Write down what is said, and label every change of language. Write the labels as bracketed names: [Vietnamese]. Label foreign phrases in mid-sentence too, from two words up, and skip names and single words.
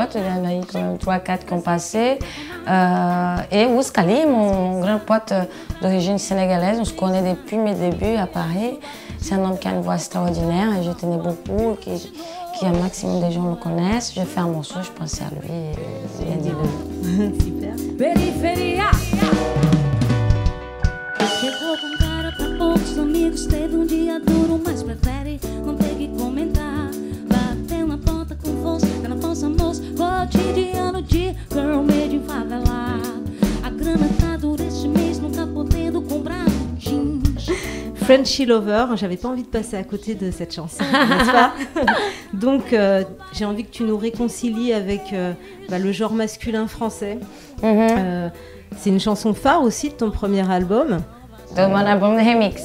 [French] Il y en a eu quand même 3-4 qui ont passé. Et Ouskali, mon grand pote d'origine sénégalaise, on se connaît depuis mes débuts à Paris. C'est un homme qui a une voix extraordinaire et je tenais beaucoup, qui un maximum de gens le connaissent. J'ai fait un morceau, je pensais à lui. Il a dit oui. Super. [Portuguese] Periferia. Chegou com cara pra poucos amigos, teve dia duro, mas prefere não ter que comentar. Bateu na porta com força, na falsa moça, cotidiano de [English] girl made in [Portuguese] favela. A grana tá dura este mês, não tá podendo comprar jeans. [French] Frenchy Lover, j'avais pas envie de passer à côté de cette chanson, n'est-ce pas? Donc j'ai envie que tu nous réconcilies avec le genre masculin français. C'est une chanson phare aussi de ton premier album. De mon album de remix.